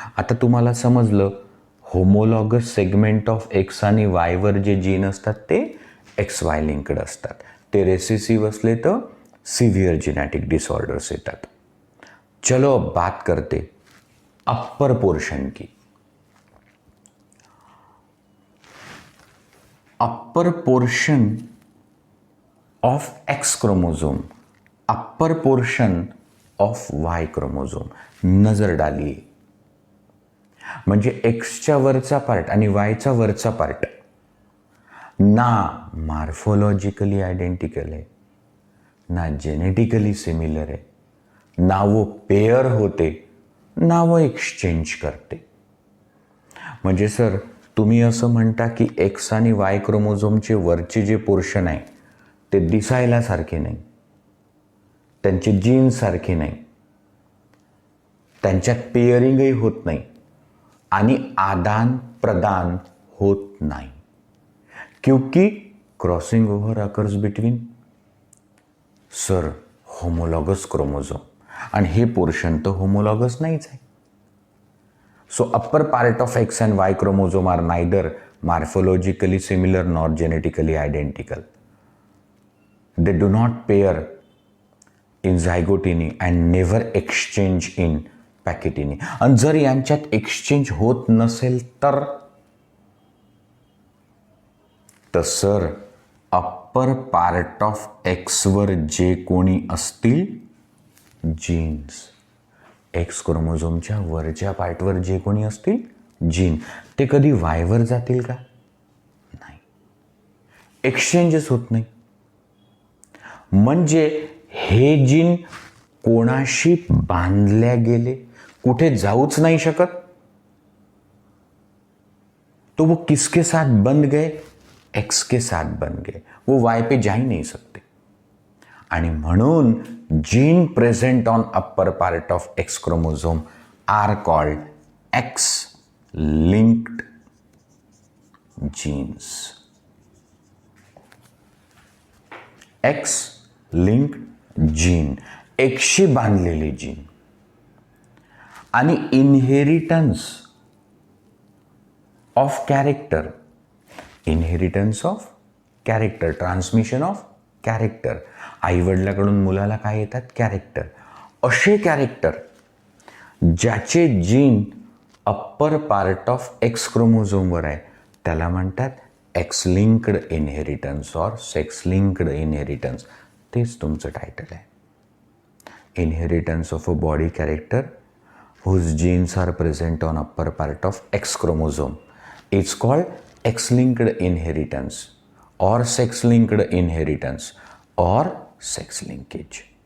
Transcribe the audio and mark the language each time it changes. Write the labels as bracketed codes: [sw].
[mr] आता तुम्हाला समजलं होमोलॉगस सेगमेंट ऑफ एक्स आणि वायवर जे जीन असतात ते एक्स वाय लिंक्ड असतात. ते रेसेसिव्ह असले तर सीवियर जेनेटिक डिसऑर्डर्स येतात. [hi] चलो अब बात करते अपर पोर्शन की. [en] Upper portion of X chromosome, upper portion of Y chromosome. [hi] नजर डालिए. [mr] म्हणजे एक्सच्या वरचा पार्ट [hi] आणि वायचा वरचा पार्ट ना मॉर्फोलॉजिकली आयडेंटिकल है, ना जेनेटिकली सिमिलर है, ना वो पेयर होते, ना वो एक्सचेंज करते. [mr] म्हणजे सर तुम्ही असं म्हणता की एक्स आणि वाय क्रोमोझोमचे वरचे जे पोर्शन आहे ते दिसायला सारखे नाही, त्यांचे जीन्स सारखे नाही, त्यांच्यात पेअरिंगही होत नाही आणि आदान प्रदान होत नाही, क्योंकि [en] crossing over occurs between sir homologous chromosome, [mr] आणि हे पोर्शन तर होमोलॉगस नाहीच आहे. [en] So upper part of X and Y chromosome are neither morphologically similar nor genetically identical. They do not pair in zygotiny and never exchange in pachytiny. [mr] आणि जर यांच्यात exchange होत नसेल तर sir upper part of Xavier जे कोणी असतील jeans, x क्रोमोझोमच्या वरच्या पार्टवर जे कोणी असतील जीन, ते कधी वायवर जातील का? नाही. एक्सचेंजच होत नाही. म्हणजे हे जीन कोणाशी बांधल्या गेले, कुठे जाऊच नाही शकत. [hi] तो वो किसके साथ बंध गए? एक्स के साथ बंध गए. वो वाय पे जा ही नहीं सकते. [mr] आणि म्हणून [en] Gene present on upper part of X chromosome are called X linked genes. [mr] X linked gene, एकशी बांधलेली जीन. [en] आणि inheritance of character, inheritance of character, transmission of character. [mr] आईवडिलाकडून मुलाला काय येतात? कॅरेक्टर. असे कॅरेक्टर ज्याचे gene upper part of x क्रोमोझोमवर आहे त्याला म्हणतात x linked inheritance or sex linked inheritance. तेच तुमचं टायटल आहे. [en] Inheritance of a body character whose genes are present on upper part of X chromosome. It's called X-linked inheritance or sex-linked inheritance or sex linkage.